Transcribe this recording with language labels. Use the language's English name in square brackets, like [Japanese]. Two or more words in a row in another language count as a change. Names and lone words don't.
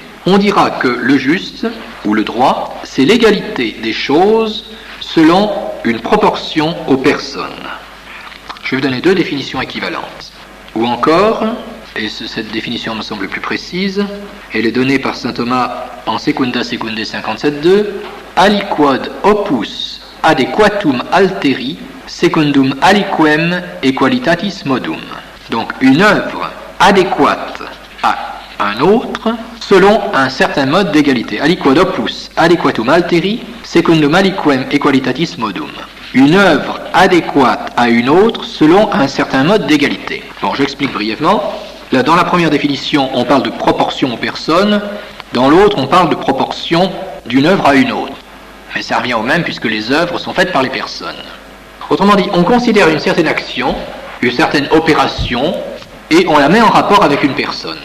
[French] On dira que le juste ou le droit, c'est l'égalité des choses selon une proportion aux personnes. Je vais vous donner deux définitions équivalentes. Ou encore, et cette définition me semble plus précise, elle est donnée par saint Thomas en Secunda Secundae 57.2, [Latin] aliquod opus adequatum alteri secundum aliquem equalitatis modum. [French] Donc une œuvre adéquate à un autre selon un certain mode d'égalité. [Latin] Aliquod opus adequatum alteri secundum aliquem equalitatis modum. [French] Une œuvre adéquate à une autre selon un certain mode d'égalité. Bon, j'explique brièvement. Là, dans la première définition, on parle de proportion aux personnes. Dans l'autre, on parle de proportion d'une œuvre à une autre. Mais ça revient au même puisque les œuvres sont faites par les personnes. Autrement dit, on considère une certaine action, une certaine opération, et on la met en rapport avec une personne.